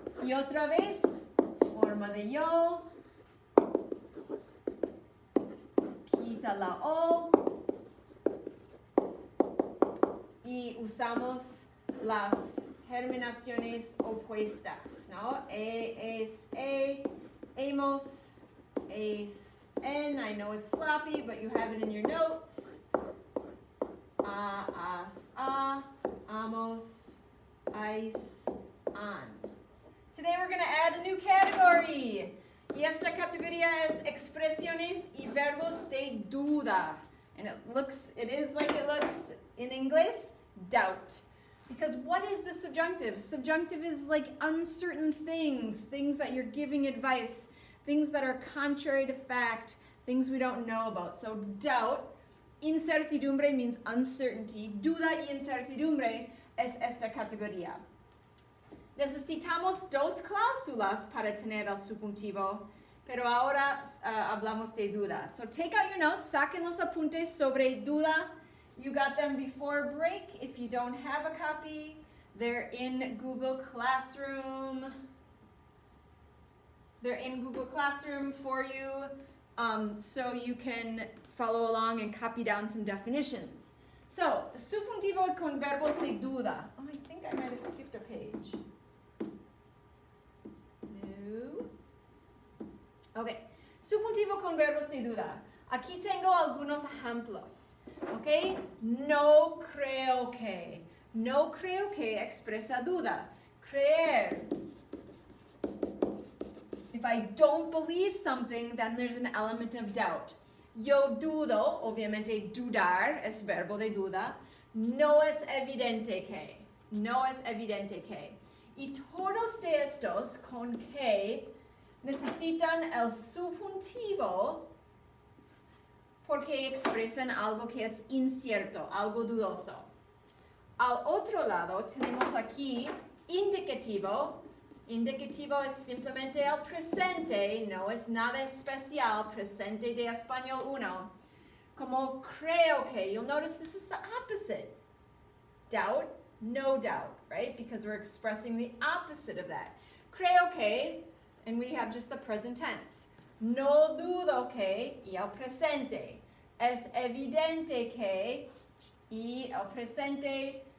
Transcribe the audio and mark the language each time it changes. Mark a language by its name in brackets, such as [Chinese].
[Spanish] Y otra vez, forma de yo, quita la o, y usamos las terminaciones opuestas, ¿no? Es, hemos, es, en. [English] I know it's sloppy, but you have it in your notes. As, amos, ais, an. Today we're going to add a new category. [Spanish] Y esta categoría es expresiones y verbos de duda. [English] And it is like it looks in English, doubt. Because what is the subjunctive? Subjunctive is like uncertain things, things that you're giving advice, things that are contrary to fact, things we don't know about. So doubt, incertidumbre means uncertainty. [Spanish] Duda y incertidumbre es esta categoría. Necesitamos dos cláusulas para tener el subjuntivo, pero ahora hablamos de duda. [English] So take out your notes, [Spanish] saquen los apuntes sobre duda. [English] You got them before break. If you don't have a copy, they're in Google Classroom. They're in Google Classroom for you, so you can follow along and copy down some definitions. So, [Spanish] subjuntivo con verbos de duda. [English] Oh, I think I might have skipped a page. No. Okay. [Spanish] Subjuntivo con verbos de duda. Aquí tengo algunos ejemplos. Okay? No creo que. No creo que expresa duda. Creer. [English] If I don't believe something, then there's an element of doubt. [Spanish] Yo dudo, obviamente dudar es verbo de duda. No es evidente que. No es evidente que. Y todos de estos con que necesitan el subjuntivo porque expresan algo que es incierto, algo dudoso. Al otro lado tenemos aquí indicativo. Indicativo es simplemente el presente, no es nada especial, presente de español 1. Como creo que, [English] you'll notice this is the opposite. Doubt, no doubt, right? Because we're expressing the opposite of that. [Spanish] Creo que, [English] and we have just the present tense. [Spanish] No dudo que, y el presente. Es evidente que, y el presente.